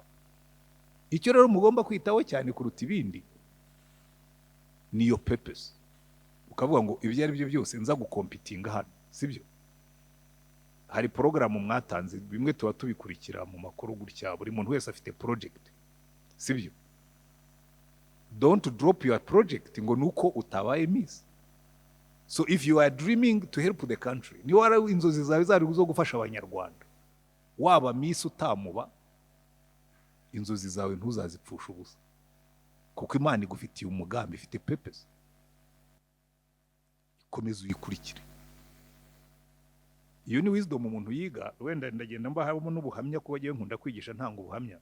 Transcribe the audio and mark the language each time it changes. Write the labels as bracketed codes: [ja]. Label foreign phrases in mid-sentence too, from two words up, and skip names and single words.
[rw] Icyo rero mugomba kwitaho cyane kuruta ibindi niyo purpose. Ukavuga ngo ibyo ari byo byose nza gukompitinga hano, sibyo? Hari porogaramu mwatanze, bimwe tuba tubikurikira mu makuru gutya, buri muntu wese afite project, sibyo? [en] Don't drop your project [rw] ngo nuko utabaye miss. [en] So if you are dreaming to help the country, [rw] ni wara inzozi zawe zari zo gufasha abanyarwanda, waba miss utamuba, inzozi zawe ntuzazipfusha ubusa, kuko Imana igufitiye umugambi, ifite purpose. Komeza uyikurikire. Iyo ni wisdom umuntu yiga. Wenda ndagenda mbahamo n'ubuhamya kuba giye nkunda kwigisha ntanga ubuhamya.